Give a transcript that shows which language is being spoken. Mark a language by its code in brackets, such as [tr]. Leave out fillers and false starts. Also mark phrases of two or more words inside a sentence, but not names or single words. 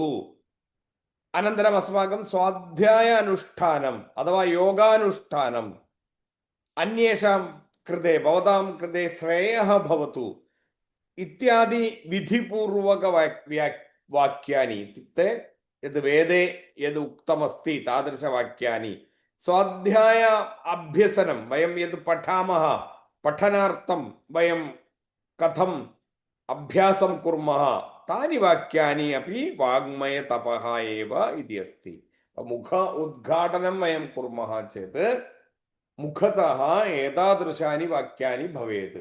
[sa] अनन्तरम् अस्माकं स्वाध्याय अनुष्ठानम् अथवा योगानुष्ठानम् अन्येषां कृते, भवतां कृते श्रेयः भवतु इत्यादि विधिपूर्वकवाक्यानि, इत्युक्ते यद् वेदे यद् उक्तमस्ति तादृशवाक्यानि, स्वाध्याय अभ्यसनं वयं यद् പഠനാർത്ഥം വയം കഥം അഭ്യാസം കുർമഃ താനി വാക്യാനി അപി വാഗ്മയ തപഃ ഏവ ഇതി അസ്തി. മുഖ ഉദ്ഘാടനം വയം കുർമഃ ചേത് മുഖതഃ ഏതാദൃശാനി വാക്യാനി ഭവേത്.